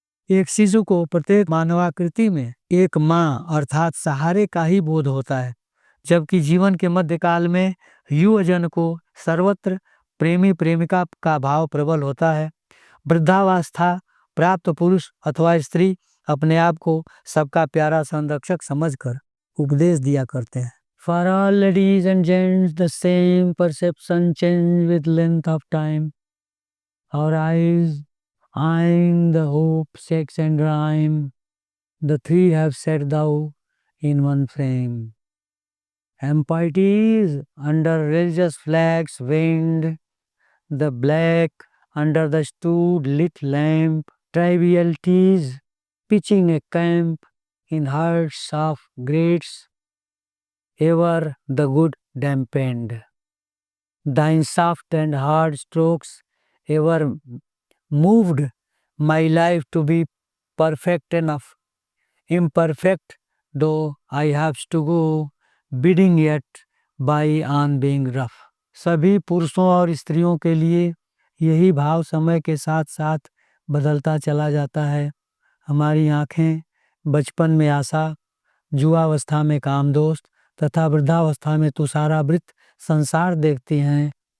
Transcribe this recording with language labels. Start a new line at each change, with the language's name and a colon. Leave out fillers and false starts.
Hindi: एक शिशु को प्रत्येक मानवाकृति में एक माँ अर्थात सहारे का ही बोध होता है, जबकि जीवन के मध्यकाल में युवजन को सर्वत्र प्रेमी प्रेमिका का भाव प्रबल होता है। वृद्धावस्था प्राप्त पुरुष अथवा स्त्री अपने आप को सबका प्यारा संरक्षक समझकर उपदेश दिया करते हैं।
English: For all ladies and gents, the same perception change with length of time. Our eyes, eyeing the hope, sex and rhyme, the three have set thou in one frame. Empires under religious flags waved, the black under the stood lit lamp, trivialities pitching a camp in hearts of greats, ever the good dampened. Thine soft and hard strokes ever moved my life to be perfect enough, imperfect though I have to go, bidding yet by on being rough.
Hindi: सभी पुरुषों और स्त्रियों के लिए यही भाव समय के साथ साथ बदलता चला जाता है। हमारी आँखें बचपन में आशा, युवावस्था में कामदोस्त तथा वृद्धावस्था में तुषारावृत संसार देखती हैं।